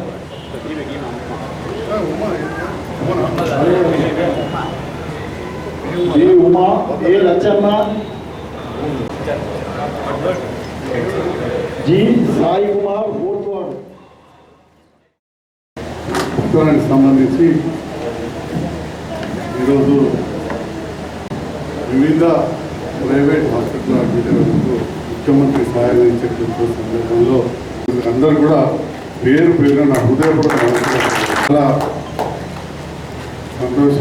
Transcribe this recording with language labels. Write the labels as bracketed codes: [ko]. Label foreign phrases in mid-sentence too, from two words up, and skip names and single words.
[te] बी उमा ए लच्छम्मा जी साई कुमार वोटवाड ఉత్తరానికి సంబంధించి ఈరోజు వివిధ [en] private hospital [te] అడ్మిట్లకు ముఖ్యమంత్రి సహాయం ఇచ్చేటువంటి సందర్భంలో అందరూ కూడా పేరు పేరు నా హృదయపూర్వక చాలా సంతోషం.